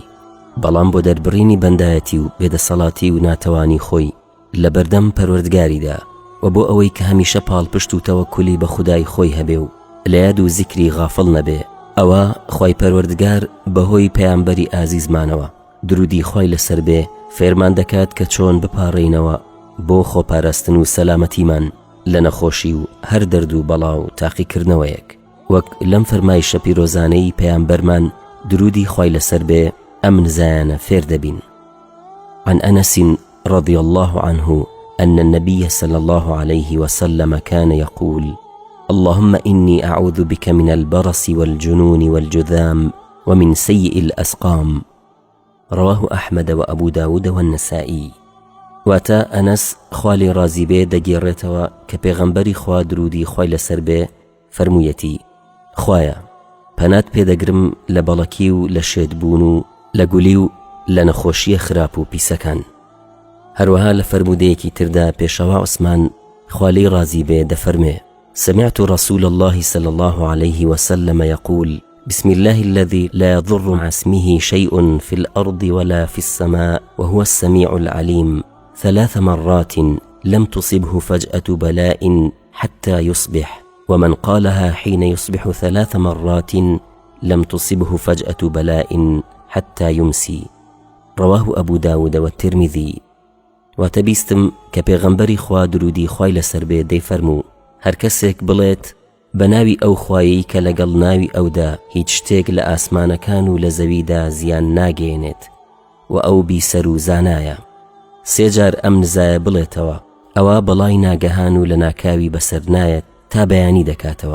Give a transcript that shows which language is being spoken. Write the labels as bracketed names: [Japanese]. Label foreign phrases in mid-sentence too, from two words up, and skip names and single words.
[Central Kurdish] بەڵام بۆ دەربڕینی بەندایەتی و بێدەسەڵاتی و ناتەوانی خۆی لە بەردەم پەروەردگاریدا و بۆ ئەوەی کە هەمیشە پاڵپشت و تەوەکولی بە خودای خۆی هەبێ و لە یاد و زیکری غافڵ نەبێ، ئەوە خوای پەروەردگار بەهۆی پەیامبەری ئازیزمانەوە درودی خۆی لەسەر بێ فێرمان دەکات کە چۆن بپاڕینەوە بۆ خۆپاراستن و سەلامەتیمان لە نەخۆشی و هەر دەرد و بەڵا و تاقیکردنەوەیەک. وەک لەم فەرمایشە پیرۆزانەی پەیامبەرمان درودی خۆی لەسەر بێ ئەم نزایانە فێر دەبین. [Arabic] عن أنس رضي الله عنه أن النبي صلى الله عليه وسلم كان يقول: اللهم إني أعوذ بك من البرص والجنون والجذام ومن سيء الأسقام. رواه أحمد وأبو داود والنسائي. [Central Kurdish] واتا أنس خوالي رازي بي دەگێڕێتەوە کە پێغەمبەری خوا درودی خۆی لەسەر بێ فەرموویەتی: خوایە پەنات پێدەگرم لە بەڵەکی و لە شێتبوون و لە گولی و لە نەخۆشیە خراپ و پیسەکان. هەروەها لە فەرمودەیەکی تردا پێشەوا عوسمان خوالی رازی بێ دەفەرمێ: [Arabic] سمعت رسول الله صلى الله عليه وسلم يقول: بسم الله الذي لا يضر مع اسمه شيء في الأرض ولا في السماء وهو السميع العليم 3 مرات لم تصبه فجأة بلاء حتى يصبح، ومن قالها حين يصبح 3 مرات لم تصبه فجأة بلاء حتى يمسي. رواه أبو داود والترمذي. [Central Kurdish] واتبیستم کە پێغەمبەری خوا درودی خۆی لەسەر بێ دەیفەرموو: هەر کەسێک بڵێت بە ناوی ئەو خوایەی کە لەگەڵ ناوی ئەودا هیچ شتێک لە ئاسمانەکان و لە زەویدا زیان ناگەێنێت و ئەو بیسەر و زانایە، 3 جار ئەم نزایە بڵێتەوە، ئەوە بەڵای ناگەهان و لە ناکاوی بەسەر نایەت تا بەیانی دەکاتەوە.